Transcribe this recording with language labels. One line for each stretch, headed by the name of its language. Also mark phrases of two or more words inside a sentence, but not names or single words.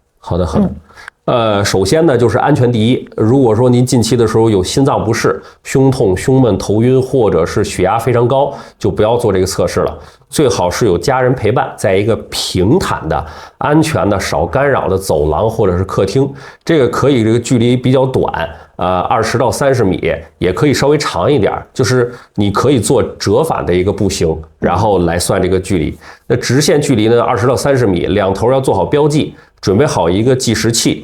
Chinese: 好的。首先呢，就是安全第一。如果说您近期的时候有心脏不適、胸痛、胸闷、头暈，或者是血压非常高，就不要做这個測試了。最好是有家人陪伴，在一個平坦的、安全的、少干擾的走廊或者是客廳。這個可以，這個距離比較短，20到30米，也可以稍微長一點，就是你可以做折返的一個步行，然後來算這個距離。那直線距離呢，20到30米，兩頭要做好標記，準備好一個計時器。